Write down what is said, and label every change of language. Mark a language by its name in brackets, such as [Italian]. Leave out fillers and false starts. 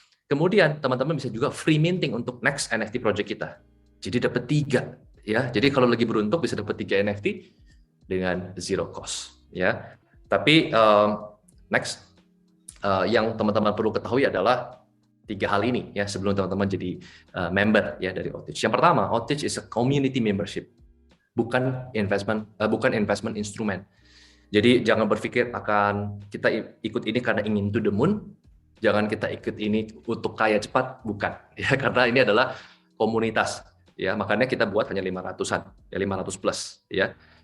[Indonesian] Kemudian teman-teman bisa juga [English] free minting [Indonesian] untuk [English] next NFT project [Indonesian] kita. Jadi dapat 3, ya. Jadi kalau lagi beruntung bisa dapat 3 NFT dengan zero cost, ya. Tapi next yang teman-teman perlu ketahui adalah 3 hal ini ya sebelum teman-teman jadi member ya dari Otage. [English] Yang pertama, Otage is a community membership, [Indonesian] bukan [English] investment instrument. [Indonesian] Jadi jangan berpikir akan kita ikut ini karena ingin [English] to the moon, [Indonesian] jangan kita ikut ini untuk kaya cepat, bukan. Ya, karena ini adalah komunitas. Ya, makanya kita buat hanya 500-an, ya 500 plus. Ya.